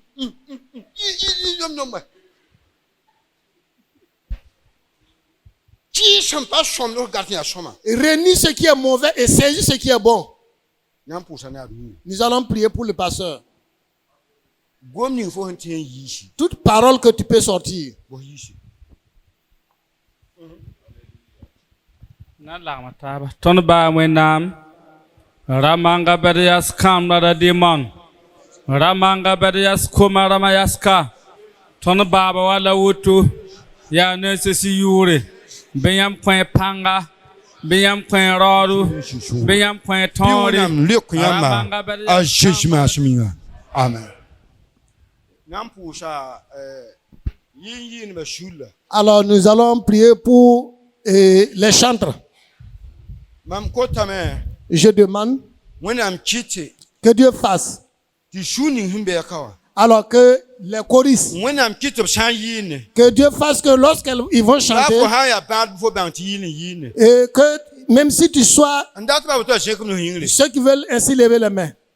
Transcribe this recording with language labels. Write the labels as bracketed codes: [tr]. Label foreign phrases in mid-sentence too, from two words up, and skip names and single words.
[fr] Réunis ce qui est mauvais et saisis ce qui est bon. Nous allons prier pour le pasteur. Toute parole que tu peux sortir. Ton ba wenam Ramanga Berias Kamra Demon Ramanga Berias Kumaramayaska Ton Baba Wala Wutu Ya Nesesi Yuri Benyam Point Panga Benyam Point Roru Benyam Point Tori Ramanga Berias Amen. Alors nous allons prier pour les chantres. Je demande que Dieu fasse. Alors que les choristes, que Dieu fasse que lorsqu'ils vont chanter, et que même si tu sois ceux qui veulent ainsi lever les mains,